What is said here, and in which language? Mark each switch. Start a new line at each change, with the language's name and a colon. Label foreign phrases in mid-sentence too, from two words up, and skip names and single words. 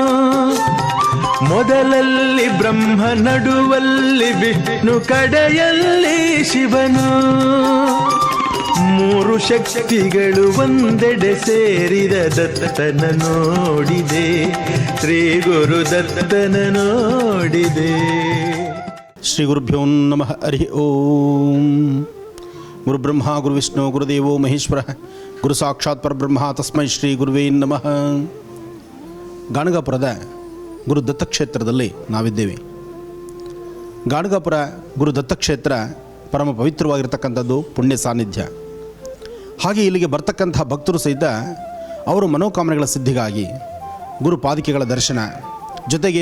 Kannada: ಮೊದಲಲ್ಲಿ ಬ್ರಹ್ಮ ನಡುವಲ್ಲಿ ವಿಷ್ಣು ಕಡೆಯಲ್ಲಿ ಶಿವನು. ಮೂರು ಶಕ್ತಿಗಳು ಒಂದೆಡೆ ಸೇರಿದ ದತ್ತನ ನೋಡಿದೆ ಶ್ರೀ ಗುರು ದತ್ತನ ನೋಡಿದೆ.
Sanskrit: ಶ್ರೀ ಗುರುಭ್ಯೋ ನಮಃ. ಹರಿ ಓಂ. ಗುರುಬ್ರಹ್ಮ ಗುರುವಿಷ್ಣು ಗುರುದೇವೋ ಮಹೇಶ್ವರ ಗುರು ಸಾಕ್ಷಾತ್ ಪರಬ್ರಹ್ಮ ತಸ್ಮೈ ಶ್ರೀ ಗುರುವೇ ನಮಃ.
Kannada: ಗಾಣಗಾಪುರದ ಗುರು ದತ್ತಕ್ಷೇತ್ರದಲ್ಲಿ ನಾವಿದ್ದೇವೆ. ಗಾಣಗಾಪುರ ಗುರು ದತ್ತಕ್ಷೇತ್ರ ಪರಮ ಪವಿತ್ರವಾಗಿರ್ತಕ್ಕಂಥದ್ದು, ಪುಣ್ಯ ಸಾನ್ನಿಧ್ಯ. ಹಾಗೆ ಇಲ್ಲಿಗೆ ಬರ್ತಕ್ಕಂಥ ಭಕ್ತರು ಸಹಿತ ಅವರು ಮನೋಕಾಮನೆಗಳ ಸಿದ್ಧಿಗಾಗಿ ಗುರು ಪಾದಿಕೆಗಳ ದರ್ಶನ ಜೊತೆಗೆ